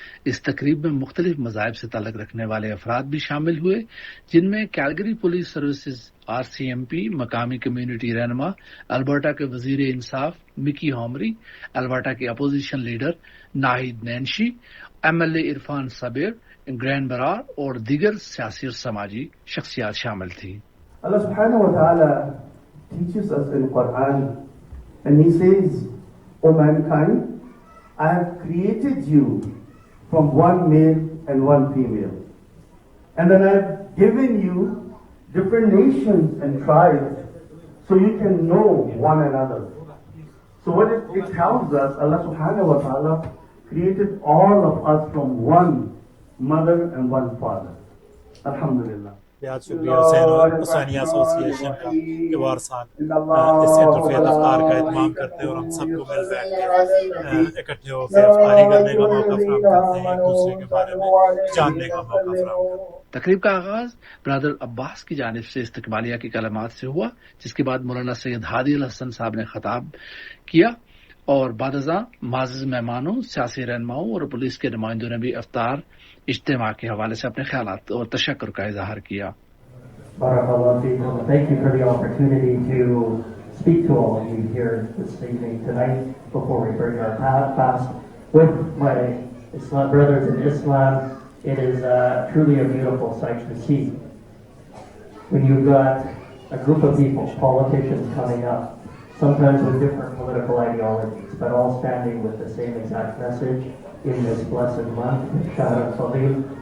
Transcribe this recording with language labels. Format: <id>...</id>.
<ur>اس تقریب میں مختلف مذاہب سے تعلق رکھنے والے افراد بھی شامل ہوئے، جن میں کیلگری پولیس سروسز RCMP، مقامی کمیونٹی رہنما، البرٹا کے وزیر انصاف مکی ہومری، البرٹا کے opposition leader Nahid نینشی، MLA Irfan صابر، گرینڈ برار اور دیگر سیاسی اور سماجی شخصیات شامل تھی.</ur> <en>Allah subhanahu wa ta'ala teaches us in Quran and He says, O mankind, I have created you from one male and one female. And then I have given you different nations and tribes so you can know one another. So what it tells us, Allah subhanahu wa ta'ala created all of us from one mother and one father. Alhamdulillah.</en> <ur>بہت شکریہ حسینی ایسوسی ایشن کا کہ وہ ہر سال اس interfaith افطار کا اہتمام کرتے ہیں اور ہم سب کو مل بیٹھ کر اکٹھے ہو کے افطاری کرنے کا موقع فراہم کرتے ہیں، ایک دوسرے کے بارے میں جاننے کا موقع فراہم کرتے ہیں. تقریب کا آغاز برادر عباس کی جانب سے استقبالیہ کی کلمات سے ہوا، جس کے بعد مولانا سید ہادی الحسن صاحب نے خطاب کیا اور بعد ازاں معزز مہمانوں، سیاسی رہنماؤں اور پولیس کے نمائندوں نے بھی افطار اجتماع کے حوالے سے اپنے خیالات اور تشکر کا اظہار کیا.</ur> <ar>Barakallah feekum.</ar> <en>Thank you for the opportunity to speak to all of you here this evening tonight before we break our fast with my Islam brothers in Islam. It is truly a beautiful sight to see when you've got a group of people, politicians coming up, sometimes with different political ideologies, but all standing with the same exact message in this blessed month, Shahr al-Fadil.</en>